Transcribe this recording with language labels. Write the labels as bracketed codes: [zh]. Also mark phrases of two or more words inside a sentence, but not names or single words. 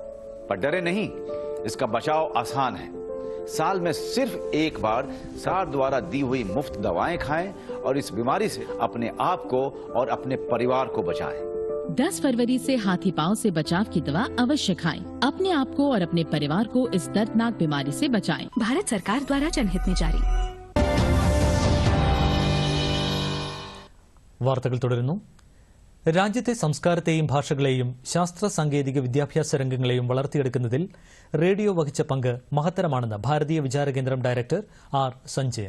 [hi] पर डरे नहीं, इसका बचाव आसान है। साल में सिर्फ एक बार सार द्वारा दी हुई मुफ्त दवाएं खाएं और इस बीमारी से अपने आप को और अपने परिवार को बचाएं। 10 फरवरी से हाथी पांव से बचाव की दवा अवश्य खाएं। अपने आप को और अपने परिवार को इस दर्दनाक बीमारी से बचाएं। भारत सरकार द्वारा जनहित में जारी। [ml] വാർത്തകൾ തുടരുന്നു. രാജ്യത്തെ സംസ്കാരത്തെയും ഭാഷകളെയും ശാസ്ത്ര സാങ്കേതിക വിദ്യാഭ്യാസ രംഗങ്ങളെയും വളർത്തിയെടുക്കുന്നതിൽ റേഡിയോ വഹിച്ച പങ്ക് മഹത്തരമാണെന്ന് ഭാരതീയ വിചാരകേന്ദ്രം ഡയറക്ടർ ആർ സഞ്ജയൻ.